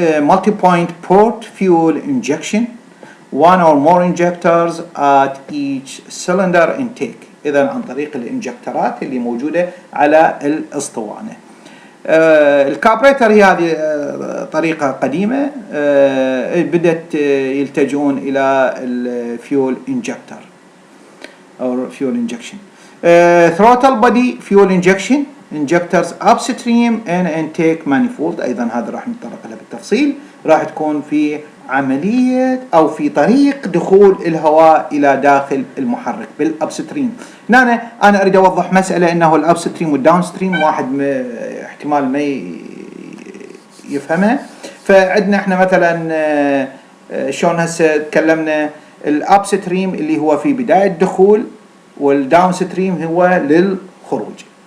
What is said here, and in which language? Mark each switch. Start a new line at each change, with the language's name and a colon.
English: multi point port fuel injection، one or more injectors at each cylinder intake،
Arabic: اذا عن طريق الانجكترات اللي موجوده على الاسطوانه. الكاربريتر هي هذه طريقه قديمه، بدات يلتجؤون الى الفيول انجكتر او فيول انجكشن.
English: throttle body fuel injection injectors upstream and intake manifold،
Arabic: ايضا هذا راح نتطرق لها بالتفصيل. راح تكون في عملية او في طريق دخول الهواء الى داخل المحرك بالابستريم. هنا انا اريد اوضح مسألة، انه الابستريم والداون ستريم واحد احتمال ما يفهمها. فعندنا احنا مثلا شلون هسه تكلمنا الابستريم اللي هو في بداية الدخول، والداون ستريم هو للخروج.